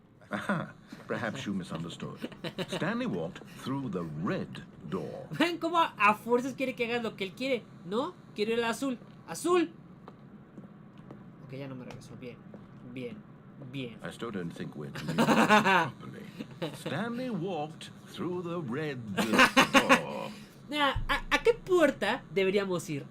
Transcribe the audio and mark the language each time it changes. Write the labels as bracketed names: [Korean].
[English] Aha, perhaps you misunderstood. Stanley walked through the red door. [Spanish] ¿Ven cómo a fuerzas quiere que hagas lo que él quiere? No, quiero el azul. ¡Azul! Ok, ya no me regresó. Bien. [English] I still don't think we're communicating properly. Stanley walked through the red door. [Spanish] ¿A qué puerta deberíamos ir?